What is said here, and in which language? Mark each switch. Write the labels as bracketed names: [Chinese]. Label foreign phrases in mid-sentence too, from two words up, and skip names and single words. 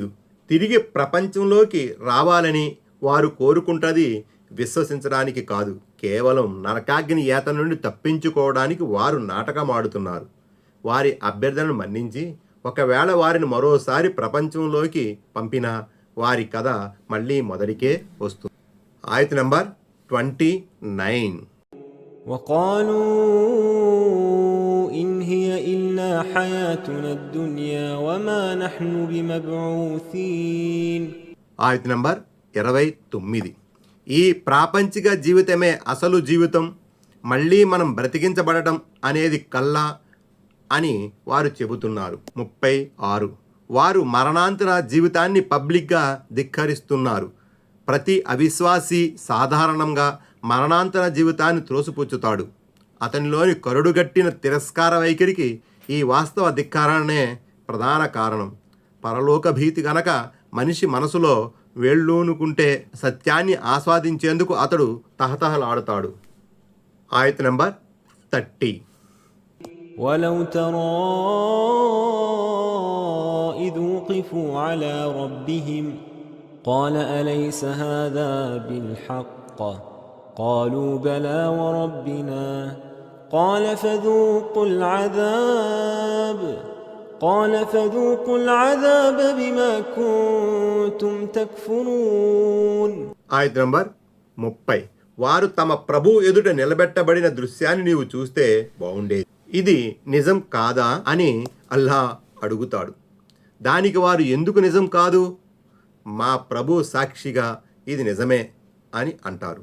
[Telugu] తిరిగి ప్రపంచంలోకి రావాలని వారు కోరుకుంటది విశ్వసించడానికి కాదు, కేవలం నరకాగ్ని యాత నుండి తప్పించుకోవడానికి వారు నాటకమాడుతున్నారు. వారి అభ్యర్థనను మన్నించి ఒకవేళ వారిని మరోసారి ప్రపంచంలోకి పంపినా వారి కథ మళ్ళీ మొదటికే వస్తుంది. ఆయత నంబర్ 29. [Arabic] وقالوا إن هي إلا حياتنا الدنيا وما نحن بمبعوثين. [Telugu] ఆయత నంబర్ 29. ఈ ప్రాపంచిక జీవితమే అసలు జీవితం, మళ్ళీ మనం బ్రతికించబడటం అనేది కల్లా అని వారు చెబుతున్నారు. 36. వారు మరణాంతర జీవితాన్ని పబ్లిక్గా ధిక్కరిస్తున్నారు. ప్రతి అవిశ్వాసి సాధారణంగా మరణాంతర జీవితాన్ని త్రోసిపుచ్చుతాడు. అతనిలోని కరుడుగట్టిన తిరస్కార వైఖరికి ఈ వాస్తవ ధిక్కారణే ప్రధాన కారణం. పరలోక భీతి గనక మనిషి మనసులో వేళ్ళూనుకుంటే సత్యాన్ని ఆస్వాదించేందుకు అతడు తహతహలాడుతాడు. ఆయత నంబర్ 30. ولو ترى إذ وقفوا على ربهم قال أليس هذا بالحق قالوا بلى وربنا قال فذوقوا العذاب بما كنتم تكفرون. ఆయత నంబర్ 30. వారు తమ ప్రభు ఎదుట నిలబెట్టబడిన దృశ్యాన్ని నీవు చూస్తే బాగుండేది, ఇది నిజం కాదా అని అల్లా అడుగుతాడు. దానికి వారు ఎందుకు నిజం కాదు, మా ప్రభు సాక్షిగా ఇది నిజమే అని అంటారు.